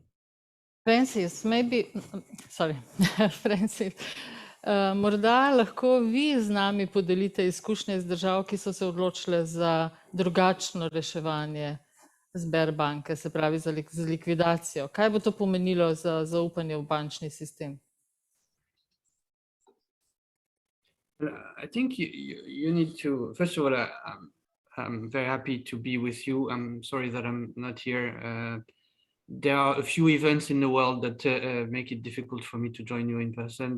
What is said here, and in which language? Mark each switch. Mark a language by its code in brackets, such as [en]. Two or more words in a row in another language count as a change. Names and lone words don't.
[sl] Francis, morda lahko vi z nami podelite izkušnje iz držav, ki so se odločile za drugačno reševanje Sberbanke, se pravi za likvidacijo. Kaj bo to pomenilo za zaupanje v bančni sistem? [en] I think you need to, first of all, I'm very happy to be with you. I'm sorry that I'm not here. There are a few events in the world that make it difficult for me to join you in person.